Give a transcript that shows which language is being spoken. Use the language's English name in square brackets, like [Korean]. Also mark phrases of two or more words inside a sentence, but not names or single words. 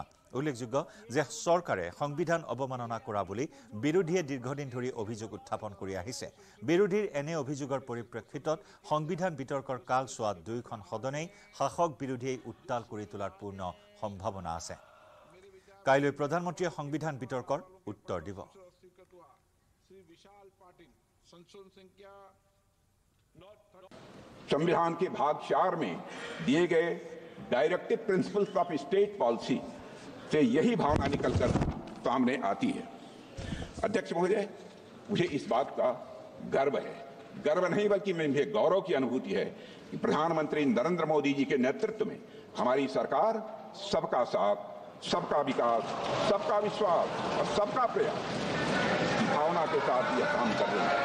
[Assamese] উল্লেখযোগ্য যে চৰকাৰে সংবিধান অৱমাননা কৰা বুলি বিৰোধীয়ে দীৰ্ঘদিন ধৰি অভিযোগ উত্থাপন কৰি আহিছে। বিৰোধীৰ এনে অভিযোগৰ পৰিপ্ৰেক্ষিতত সংবিধান বিতৰ্কৰ কালছোৱাত দুয়োখন সদনেই শাসক বিৰোধীয়ে উত্তাল কৰি তোলাৰ পূৰ্ণ সম্ভাৱনা আছে। কাইলৈ প্ৰধানমন্ত্ৰীয়ে সংবিধান বিতৰ্কৰ উত্তৰ দিব। [Hindi] संविधान के भाग 4 में दिए गए [English] directive principles of state policy [Hindi] से यही भावना निकलकर सामने आती है। अध्यक्ष महोदय, मुझे इस बात का गर्व है, गर्व नहीं बल्कि मुझे गौरव की अनुभूति है कि प्रधानमंत्री नरेंद्र मोदी जी के नेतृत्व में हमारी सरकार सबका साथ, सबका विकास, सबका विश्वास और सबका प्रयास की भावना के साथ यह काम कर रही है।